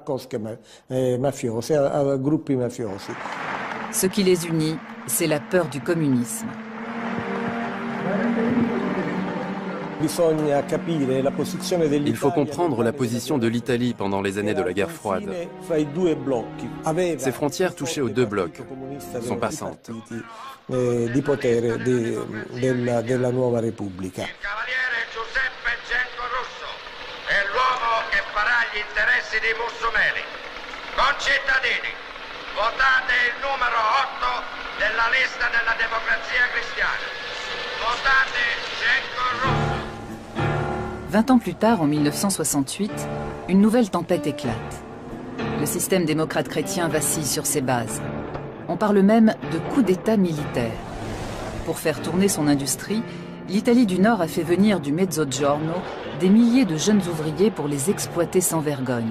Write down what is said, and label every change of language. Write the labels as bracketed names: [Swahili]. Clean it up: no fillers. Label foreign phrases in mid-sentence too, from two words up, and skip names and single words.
[French] Ce qui les unit, c'est la peur du communisme. Il faut comprendre la position de l'Italie pendant les années de la guerre froide. Ses frontières touchaient aux deux blocs, sont passantes. [Italian] Il cavaliere Giuseppe Genco Russo è l'uomo che farà gli interessi dei mussumeni. Concittadini, votate il numero 8 della lista della Democrazia Cristiana. Votate Genco Russo. [French] 20 ans plus tard, en 1968, une nouvelle tempête éclate. Le système démocrate chrétien vacille sur ses bases. On parle même de coup d'État militaire. Pour faire tourner son industrie, l'Italie du Nord a fait venir du Mezzogiorno des milliers de jeunes ouvriers pour les exploiter sans vergogne.